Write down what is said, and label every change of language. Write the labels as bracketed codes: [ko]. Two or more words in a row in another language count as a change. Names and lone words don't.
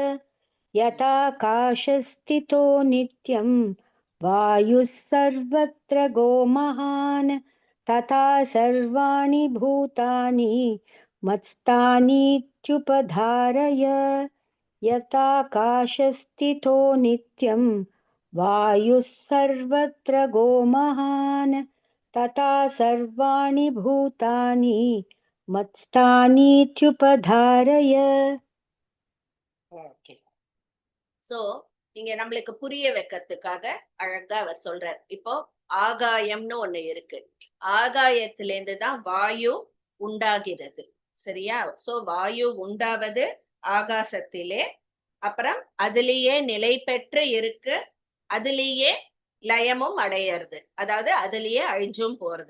[sa] यथाकाशस्थितो नित्यं वायुः सर्वत्र गोमहान् तथा सर्वाणि भूतानि मत्स्थानीत्युपधारय. यथाकाशस्थितो नित्यं वायुः सर्वत्र गोमहान् तथा सर्वाणि भूतानि मत्स्थानीत्युपधारय. [en] Okay. [ta] So இங்க நம்மளுக்கு புரிய வைக்கிறதுக்காக அழகா அவர் சொல்றார். இப்போ ஆகாயம்னு ஒண்ணு இருக்கு. ஆகாயத்திலேருந்து தான் வாயு உண்டாகிறது. சரியா? சோ வாயு உண்டாவது ஆகாசத்திலே, அப்புறம் அதிலேயே நிலை பெற்று இருக்கு, அதிலேயே லயமும் அடையிறது, அதாவது அதிலேயே அழிஞ்சும் போறது.